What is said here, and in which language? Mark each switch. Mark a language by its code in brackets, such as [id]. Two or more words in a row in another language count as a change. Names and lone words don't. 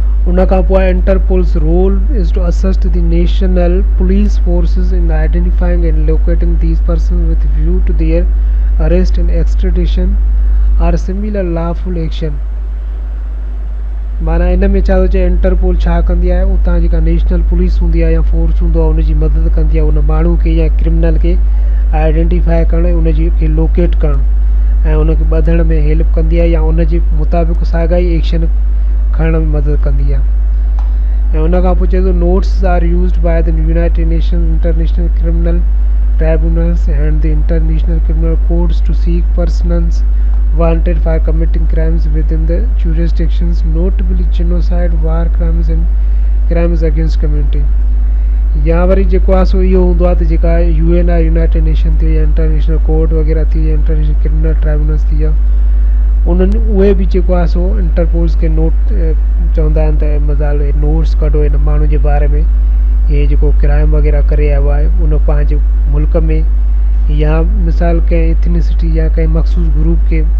[en] उन खां पोइ Interpol's role is to assist the national police forces in identifying and locating these persons with view to their arrest and extradition or similar lawful action. [sd] माना इन में छा थो चए, इंटरपोल छा कंदी आहे, उतां जेका नेशनल पुलिस हूंदी आहे या फोर्स हूंदो आहे उनजी मदद कंदी आहे उन माण्हू खे या क्रिमिनल खे आइडेंटिफाई करणु, उनजी खे लोकेट करणु ऐं उनखे ॿधण में हेल्प कंदी आहे या उनजे मुताबिक़ साॻाई एक्शन खणण में मदद कंदी आहे। [en] ऐं उन खां पोइ चए थो notes are used by the United Nation International Criminal Tribunals and the International Criminal Courts to seek persons wanted for committing crimes within the jurisdictions, notably genocide, war crimes and crimes against community। [sd] या वरी जेको आहे सो इहो हूंदो आहे त जेका UN आहे, यूनाइटेड नेशन थी या इंटरनेशनल कोर्ट वग़ैरह थी या इंटरनेशनल क्रिमिनल ट्राइब्यूनल्स थी या उन्हनि उहे बि जेको आहे सो इंटरपोल्स खे नोट चवंदा आहिनि त मज़ाल नोट्स कढो हिन माण्हू जे बारे में, हे जेको क्राइम वग़ैरह करे आयो आहे उन पंहिंजे मुल्क में या मिसाल कंहिं एथनिसिटी या कंहिं मखसूस ग्रुप खे